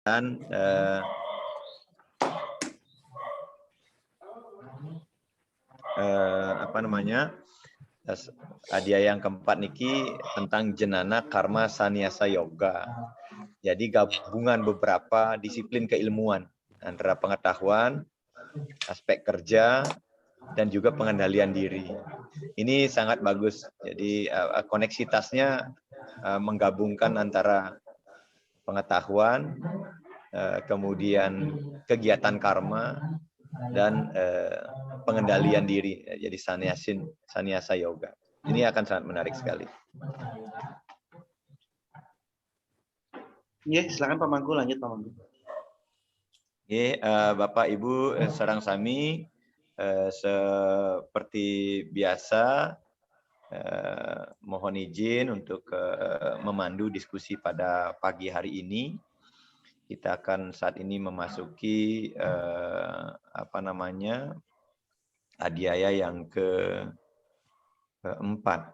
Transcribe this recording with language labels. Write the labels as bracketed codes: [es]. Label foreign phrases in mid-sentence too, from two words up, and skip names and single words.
[id] Dan hadiah yang keempat niki tentang jenana karma sanyasa yoga. Jadi gabungan beberapa disiplin keilmuan antara pengetahuan, aspek kerja, dan juga pengendalian diri. Ini sangat bagus. Jadi koneksitasnya menggabungkan antara pengetahuan, kemudian kegiatan karma, dan pengendalian diri. Jadi sanyasa yoga. Ini akan sangat menarik sekali. Ya, silakan Pak Mangku, lanjut Pak Mangku. Bapak Ibu [ban] sareng sami, [id] seperti biasa mohon izin untuk memandu diskusi pada pagi hari ini. Kita akan saat ini memasuki adiaya yang keempat.